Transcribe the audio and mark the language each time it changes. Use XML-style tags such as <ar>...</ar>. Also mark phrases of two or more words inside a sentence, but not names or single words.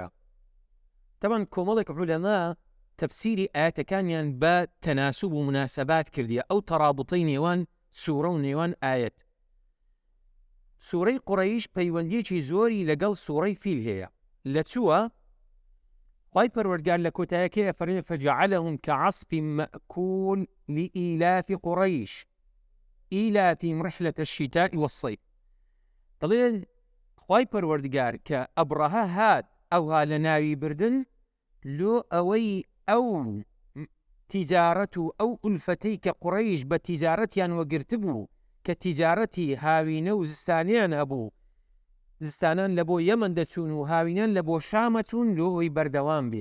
<ckb>تەبەن کۆمەڵێک عولەما تەفسیری ئاەتەکانیان بە تەناسوب و مناسەبات کردیە، ئەو تەڕابوتەی نێوان سوورە و نێوان ئاەت. سوورەی قوڕەیش پەیوەندیەکی زۆری لەگەڵ سوورەی فیل هەیە. لە چووە؟ خوای پەروەردگار لە کۆتاییەکەی ئەفەرمێ</ckb> <ar>فەجعلهم كعصف مأكول لإيلاف قريش إيلافهم رحلة الشتاء والصيف.</ar> <ckb>دەڵێن خوای پەروەردگار کە ئەبڕەها هات ئەوها لە ناوی بردن لۆ ئەوەی ئەو تیجارەت و ئەو ئولفەتەی کە قوڕەیش بە تیجارەتیان وەگرت بوو کە تیجارەتی هاوینە و زستانیان هەبوو، زستانان لە بۆ یەمەن دەچوون و هاوینان لە بۆ شامە چوون لۆ ئەوی بەردەوام بێ.</ckb>